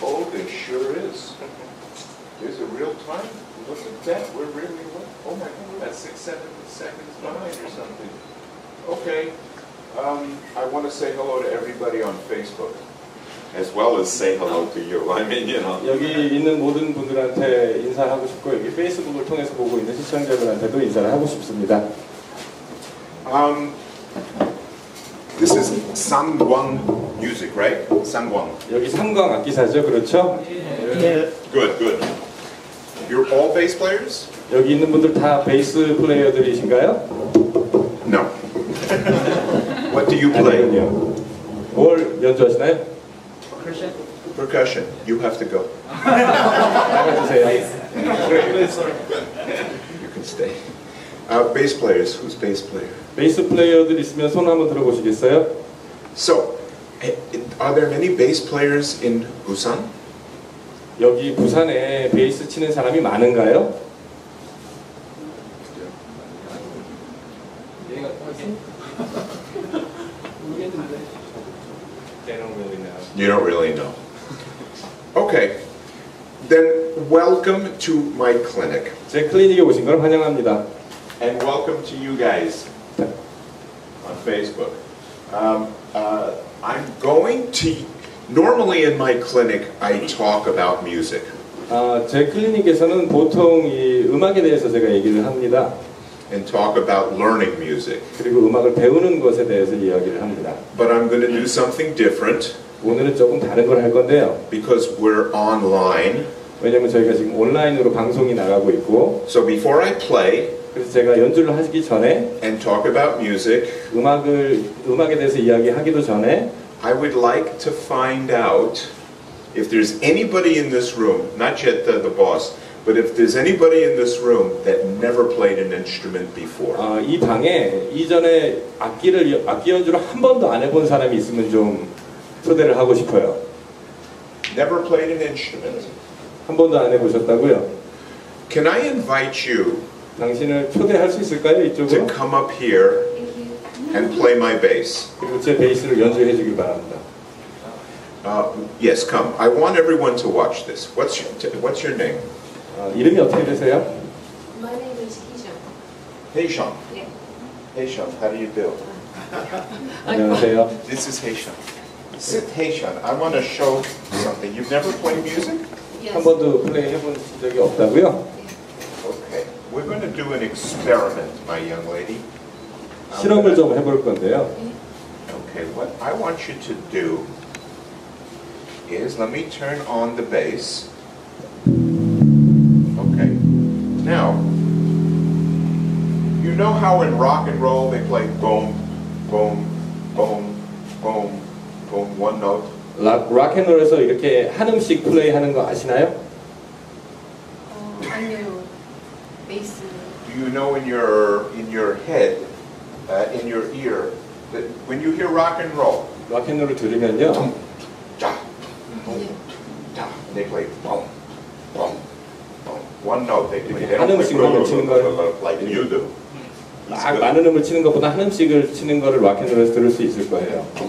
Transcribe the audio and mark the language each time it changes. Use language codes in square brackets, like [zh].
[en] Oh, there sure is. There's a real time. Look at that. We're really. Oh my God. That's 6-7 seconds behind or something. Okay. I want to say hello to everybody on Facebook, as well as say hello to you. I mean, you know. [ko] 여기 있는 모든 분들한테 인사하고 싶고 여기 페이스북을 통해서 보고 있는 시청자분한테도 인사를 하고 싶습니다. [en] This is Sangwang music, right? Sangwang. [ko] 여기 삼광 악기사죠, 그렇죠? [en] Yeah. Good, good. You're all bass players? [ko] 여기 있는 분들 다 베이스 플레이어들이신가요? [en] No. What do you play? [ko] 아니요. 뭘 연주하시나요? [en] Percussion. You have to go. [ko] 나가주세요. [en] You can stay. Bass players. Who's bass player? [ko] 베이스 플레이어들 있으면 손 한번 들어보시겠어요? [en] So, Are there many bass players in Busan? [ko] 여기 부산에 베이스 치는 사람이 많은가요? [en] You don't really know. Okay. Then welcome to my clinic. [ko] 제 클리닉에 오신 걸 환영합니다. [en] And welcome to you guys on Facebook. I'm going to, normally in my clinic I talk about music. [ko] 제 클리닉에서는 보통 이 음악에 대해서 제가 얘기를 합니다. [en] And talk about learning music. [ko] 그리고 음악을 배우는 것에 대해서 이야기를 합니다. [en] But I'm going to do something different. [ko] 오늘은 조금 다른 걸 할 건데요. [en] Because we're online. [ko] 왜냐면 저희가 지금 온라인으로 방송이 나가고 있고. [en] So before I play. [ko] 그래서 제가 연주를 하기 전에. [en] And talk about music. [ko] 음악에 대해서 이야기하기도 전에. [en] I would like to find out if there's anybody in this room, not yet the boss, but if there's anybody in this room that never played an instrument before. [ko] 이 방에 이전에 악기 연주를 한 번도 안 해본 사람이 있으면 좀 초대를 하고 싶어요. [en] Never played an instrument. [ko] 한 번도 안 해보셨다고요? [en] Can I invite you? [ko] 당신을 초대할 수 있을까요, 이쪽으로? [en] To come up here and play my bass. [ko] 그리고 제 베이스를 연주해 주길 바랍니다. [en] Yes, come. I want everyone to watch this. What's your name? [ko] 이름이 어떻게 되세요? [en] My name is Heejun. Heejun. Yeah. Heejun, how do you do? [ko] 안녕하세요. [en] This is Heejun. Sit, Heejun. I want to show something. You've never played music? Yes. [ko] 한 번도 플레이 해본 적이 없다고요? [en] Okay. We're going to do an experiment, my young lady. [ko] 실험을 좀 해볼 건데요. [en] Okay, what I want you to do is, let me turn on the bass. Okay. Now, you know how in rock and roll they play boom, boom, boom, boom, boom, one note? [ko] 락앤롤에서 이렇게 한 음씩 플레이 하는 거 아시나요? 아니요. 베이스. [en] Do you know in your head, in your ear, that when you hear rock and roll, [ko] 락앤롤을 들으면요. [en] ja, boom, ja, they play boom, boom, boom. One note they play. They don't play like you do. [ko] 막 많은 음을 치는 것보다 한 음씩을 치는 거를 락앤롤에서 들을 수 있을 거예요.